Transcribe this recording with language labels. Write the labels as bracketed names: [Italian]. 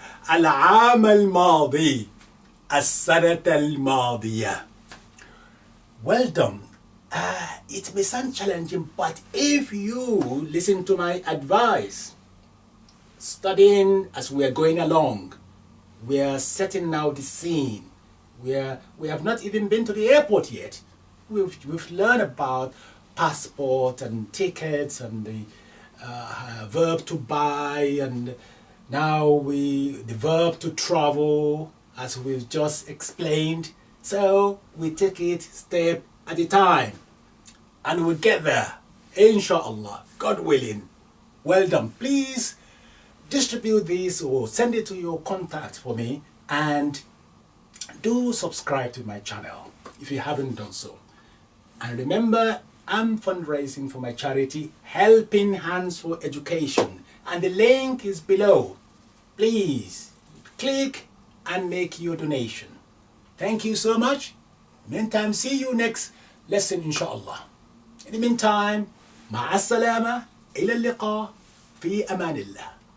[Arabic] العام الماضي السنة الماضية. [English] Well done. It may sound challenging, but if you listen to my advice, studying as we are going along, we are setting now the scene. We have not even been to the airport yet. We've learned about passport and tickets and the verb to buy, and now the verb to travel, as we've just explained. So we take it step at a time, and we'll get there, inshallah, God willing. Well done. Please distribute this or send it to your contacts for me, and do subscribe to my channel if you haven't done so. And remember, I'm fundraising for my charity, Helping Hands for Education, and the link is below. Please click and make your donation. Thank you so much. Meantime, see you next lesson, inshallah. In the meantime, [Arabic] مع السلامة, إلى اللقاء, في أمان الله.